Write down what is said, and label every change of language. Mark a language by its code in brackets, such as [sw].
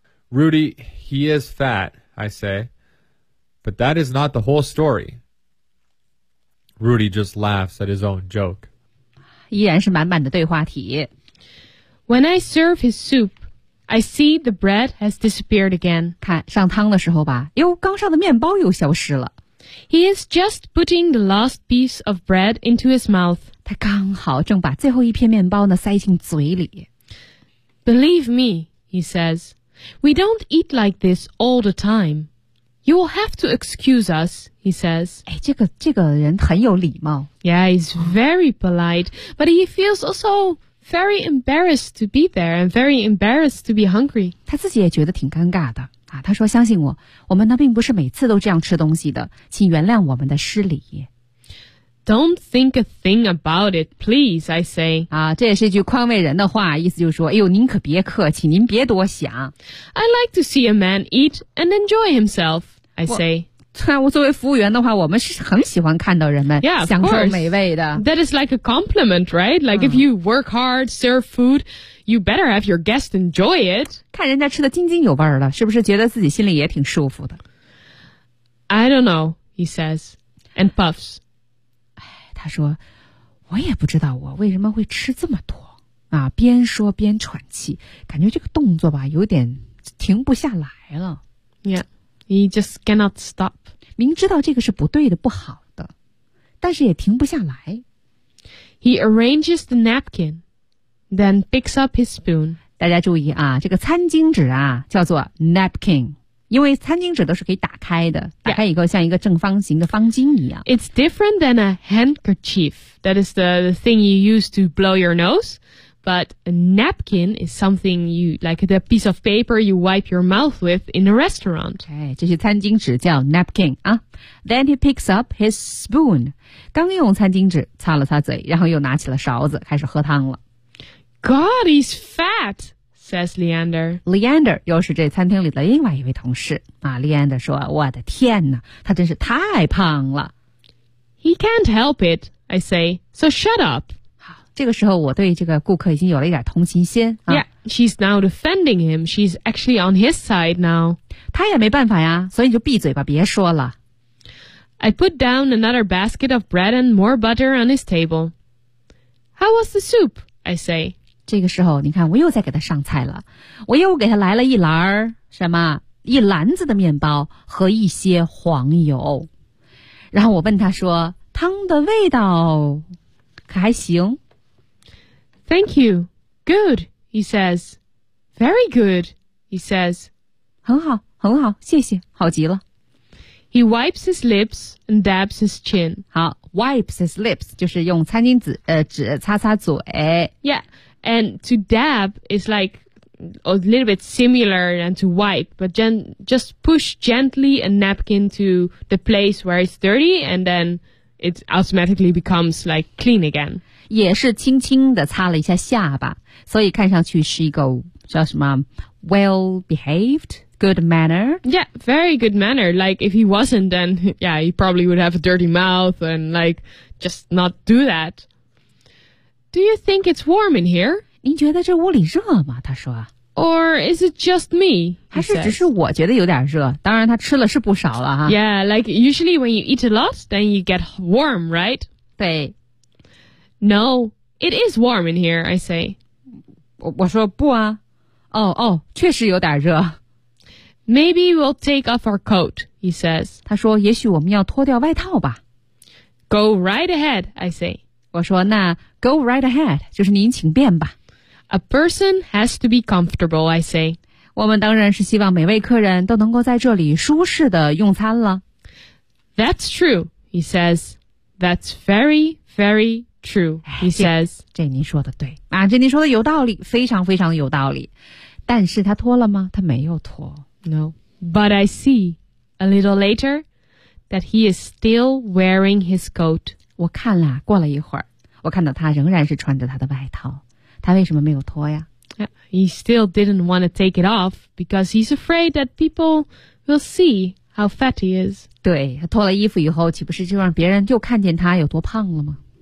[en] Rudy, he is fat, I say. But that is not the whole story. Rudy just laughs at his own joke. [zh] 依然是满满的对话题。 [en] When I serve his soup, I see the bread has disappeared again. [zh] 看上汤的时候吧，哟，刚上的面包又消失了。 [en] He is just putting the last piece of bread into his mouth. [zh] 他刚好正把最后一片面包呢塞进嘴里。 [en] Believe me, he says, we don't eat like this all the time. You will have to excuse us, he says. [zh] 哎，这个人很有礼貌。 [en] Yeah, he's very polite, but he feels also very embarrassed to be there and very embarrassed to be hungry. [zh] 他自己也觉得挺尴尬的。啊，他说，相信我，我们呢并不是每次都这样吃东西的，请原谅我们的失礼。 [en] Don't think a thing about it, please, I say. [zh] 啊，这也是一句宽慰人的话，意思就是说，哎呦，您可别客气，您别多想。 [en] I like to see a man eat and enjoy himself, I say. [zh] 我作为服务员的话，我们是很喜欢看到人们享受美味的。 [en] Yeah, that is like a compliment, right? Like if you work hard, serve food, you better have your guest enjoy it. [zh] 看人家吃得津津有味了，是不是觉得自己心里也挺舒服的？ [en] I don't know, he says, and puffs. [zh] 他说我也不知道我为什么会吃这么多啊，边说边喘气，感觉这个动作吧有点停不下来了。 [en] Yeah, he just cannot stop. [zh] 明知道这个是不对的，不好的，但是也停不下来。 [en] He arranges the napkin, then picks up his spoon. [zh] 大家注意啊，这个餐巾纸啊叫做 napkin,因为餐巾纸都是可以打开的，打开以后像一个正方形的方巾一样。 [en] It's different than a handkerchief. That is the thing you use to blow your nose. But a napkin is something you, like the piece of paper you wipe your mouth with in a restaurant. [zh] 哎，这些餐巾纸叫 napkin 啊。 [en] Then he picks up his spoon. [zh] 刚用餐巾纸擦了擦嘴，然后又拿起了勺子，开始喝汤了。 [en] God, he's fat, says Leander. [zh] Leander 又是这餐厅里的另外一位同事。啊，Leander 说，我的天哪，他真是太胖了。 [en] He can't help it, I say, so shut up. [zh] 这个时候我对这个顾客已经有了一点同情心、啊、 [en] Yeah, she's now defending him. She's actually on his side now. [zh] 他也没办法呀，所以你就闭嘴吧，别说了。 [en] I put down another basket of bread and more butter on his table. How was the soup? I say. [zh] 这个时候你看我又在给他上菜了，我又给他来了一篮什么一篮子的面包和一些黄油，然后我问他说汤的味道可还行。 [en] Thank you. Good, he says. Very good, he says. [zh] 很好，很好，谢谢，好极了。 [en] He wipes his lips and dabs his chin. [zh] 好 , [en] wipes his lips, [zh] 就是用餐巾纸纸擦擦嘴。 [en] Yeah, and to dab is like a little bit similar than to wipe, but just push gently a napkin to the place where it's dirty and then it automatically becomes like clean again. [zh] 也是轻轻地擦了一下下巴，所以看上去是一个叫什么 [en] well behaved good manner. Yeah, very good manner. Like if he wasn't, then yeah, he probably would have a dirty mouth and like just not do that. Do you think it's warm in here? [zh] 您觉得这屋里热吗？他说。 [en] Or is it just me? [zh] 还是只是我觉得有点热？当然，他吃了是不少了哈。 [en] Yeah, like usually when you eat a lot, then you get warm, right? [zh] 对。 [en] No, it is warm in here, I say. [zh] 我说不啊。哦，确实有点热。 [en] Maybe we'll take off our coat, he says. [zh] 他说也许我们要脱掉外套吧。 [en] Go right ahead, I say. [zh] 我说那 [en] go right ahead, [zh] 就是您请便吧。 [en] A person has to be comfortable, I say. [zh] 我们当然是希望每位客人都能够在这里舒适的用餐了。 [en] That's true, he says. That's very, very... True, he says. [zh] 这您说的对啊，这您说的有道理，非常非常有道理。但是他脱了吗？他没有脱。 [en] No, but I see a little later that he is still wearing his coat. [zh] 我看了，过了一会儿，我看到他仍然是穿着他的外套。他为什么没有脱呀？ [en] He still didn't want to take it off because he's afraid that people will see how fat he is. [zh] 对，他脱了衣服以后，岂不是就让别人就看见他有多胖了吗？